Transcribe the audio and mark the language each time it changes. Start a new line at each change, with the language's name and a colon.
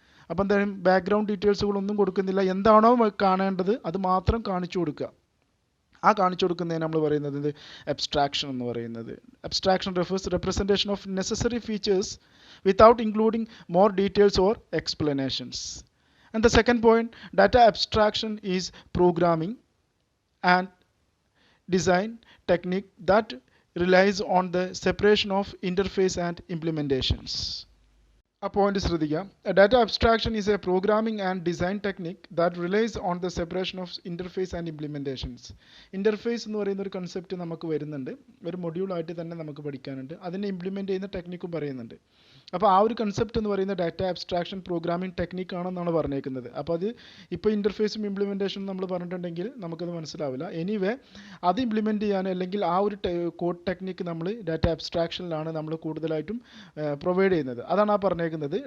Malayalam: അപ്പോൾ എന്തായാലും ബാക്ക്ഗ്രൗണ്ട് ഡീറ്റെയിൽസുകളൊന്നും കൊടുക്കുന്നില്ല, എന്താണോ കാണേണ്ടത് അത് മാത്രം കാണിച്ചു കൊടുക്കുക. ആ കാണിച്ചു കൊടുക്കുന്നതിന് നമ്മൾ പറയുന്നത് അബ്സ്ട്രാക്ഷൻ എന്ന് പറയുന്നത്.
English: Abstraction refers representation of necessary features without including more details or explanations. And the second point, data abstraction is programming and design technique that relies on the separation of interface and implementations. A point ശ്രദ്ധിക്കുക. A data abstraction is a programming and design technique that relies on the separation of interface and implementations.
Malayalam: Interface എന്ന് പറയുന്ന ഒരു concept നമുക്ക് വരുന്നുണ്ട്, ഒരു മൊഡ്യൂളായിട്ട് തന്നെ നമുക്ക് പഠിക്കാനുണ്ട്. അതിനെ ഇംപ്ലിമെൻറ്റ് ചെയ്യുന്ന ടെക്നിക്കും പറയുന്നുണ്ട്. അപ്പോൾ ആ ഒരു കൺസെപ്റ്റ് എന്ന് പറയുന്ന ഡാറ്റ അബ്സ്ട്രാക്ഷൻ പ്രോഗ്രാമിംഗ് ടെക്നിക്ക് ആണെന്നാണ് പറഞ്ഞേക്കുന്നത്. അപ്പോൾ അത് ഇപ്പോൾ ഇൻ്റർഫേസും ഇംപ്ലിമെൻറ്റേഷനും നമ്മൾ പറഞ്ഞിട്ടുണ്ടെങ്കിൽ നമുക്കത് മനസ്സിലാവില്ല. എനിവേ അത് ഇംപ്ലിമെൻറ്റ് ചെയ്യാൻ അല്ലെങ്കിൽ ആ ഒരു കോഡ് ടെക്നിക്ക് നമ്മൾ ഡാറ്റ അബ്സ്ട്രാക്ഷനിലാണ് നമ്മൾ കൂടുതലായിട്ടും പ്രൊവൈഡ് ചെയ്യുന്നത്. അതാണ് ആ പറഞ്ഞേക്കുന്നത്.